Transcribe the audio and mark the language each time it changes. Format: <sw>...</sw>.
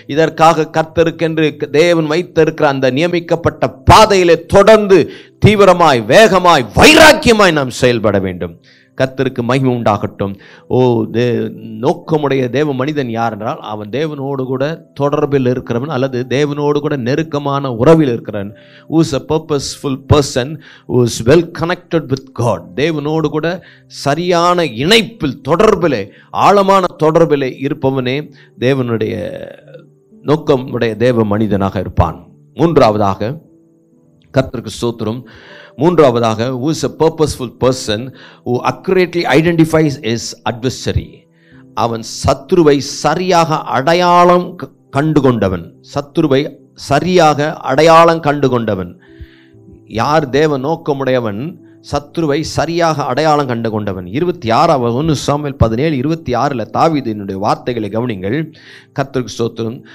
<ta>இதற்காக கர்த்தருக்கென்று தேவன் வைத்திருக்கிற அந்த நியமிக்கப்பட்ட பாதையிலே தொடர்ந்து தீவிரமாய், வேகமாய், வைராக்கியமாய் நாம் செயல்பட வேண்டும். கர்த்தருக்கு மகிமை உண்டாகட்டும். ஓ, நோக்கமுடைய தேவ மனிதன் யார் என்றால், அவன் தேவனோடு கூட தொடர்பில் இருக்கிறவன், அல்லது தேவனோடு கூட நெருக்கமான உறவில் இருக்கிறவன்.</ta> <en>who is a purposeful person, who is well connected with God.</en> <ta>தேவனோடு கூட சரியான இணைப்பில், தொடர்பிலே, ஆழமான தொடர்பிலே இருப்பவனே தேவனுடைய நோக்கமுடைய தேவ மனிதனாக இருப்பான். மூன்றாவதாக, கர்த்தருக்கு ஸ்தோத்திரம், மூன்றாவதாக,</ta> <en>who is a purposeful person who accurately identifies his adversary.</en> <ta>அவன் சத்துருவை சரியாக அடையாளம் கண்டுகொண்டவன். சத்துருவை சரியாக அடையாளம் கண்டுகொண்டவன். யார் தேவ நோக்கமுடையவன்? சத்துருவை சரியாக அடையாளம் கண்டு கொண்டவன். 1 சாமுவேல் 17:26 தாவீதினுடைய வார்த்தைகளை கவனிங்கள். கர்த்தருக்கு ஸ்தோத்திரம்.</ta>